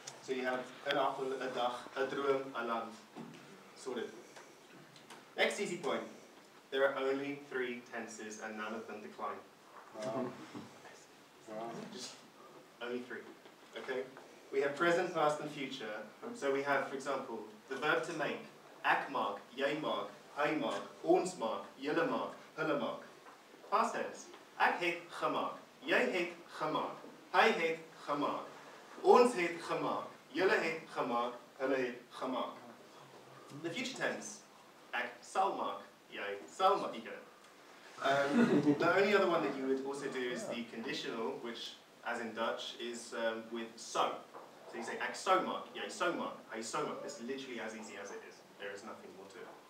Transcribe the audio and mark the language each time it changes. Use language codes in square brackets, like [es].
[en] So you have [af] 'n appel, 'n dag, 'n droom, 'n land. [en] Sorted. Next easy point. There are only 3 tenses and none of them decline. Just only 3. Okay? We have present, past, and future. So we have, for example, the verb to make. [af] Ek maak, jy maak, hy maak, ons maak, julle maak, hulle maak. [en] Past tense. [af] Ek het gemaak, jy het gemaak, hy het gemaak, ons het gemaak, julle het gemaak, hulle het gemaak. [en] The future tense. [af] Ek sal maak, jy sal maak. [en] The only other one that you would also do is the conditional, which, as in Dutch, is with so. So you say [af] ek sou maak, jy sou maak, [en] hy sou maak. It's literally as easy as it is. There is nothing more to it.